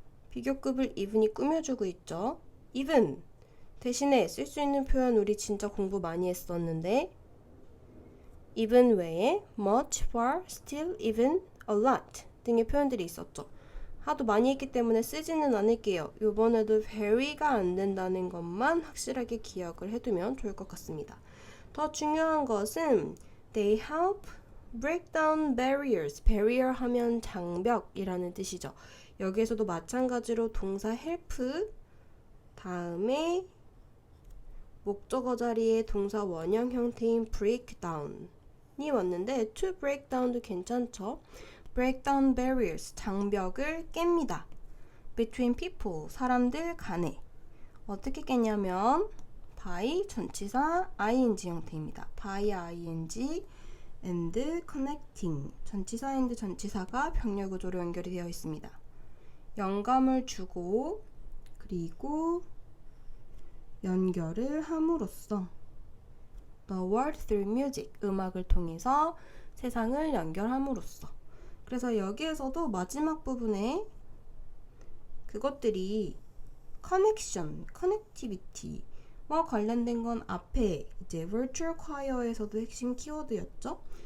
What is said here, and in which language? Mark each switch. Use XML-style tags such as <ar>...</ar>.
<ko>비교급을 even이 꾸며주고 있죠. even 대신에 쓸 수 있는 표현 우리 진짜 공부 많이 했었는데 even 외에 much, far, still, even, a lot 등의 표현들이 있었죠. 하도 많이 했기 때문에 쓰지는 않을게요. 이번에도 very가 안 된다는 것만 확실하게 기억을 해두면 좋을 것 같습니다. 더 중요한 것은</ko> <en>they help break down barriers.</en> <ko>barrier 하면 장벽이라는 뜻이죠. 여기에서도 마찬가지로 동사 help 다음에 목적어 자리에 동사 원형 형태인 break down이 왔는데</ko> <en>to break down</en> <ko>도 괜찮죠.</ko> <en>break down barriers</en> <ko>장벽을 깹니다.</ko> <en>between people</en> <ko>사람들 간에 어떻게 깼냐면 by 전치사 ing 형태입니다.</ko> <en>by ing and connecting</en> <ko>전치사 and 전치사가 병렬 구조로 연결이 되어 있습니다. 영감을 주고 그리고 연결을 함으로써</ko> <en>the world through music</en> <ko>음악을 통해서 세상을 연결함으로써 그래서 여기에서도 마지막 부분에 그것들이 connection, connectivity와 관련된 건 앞에 이제 virtual choir에서도 핵심 키워드였죠.</ko>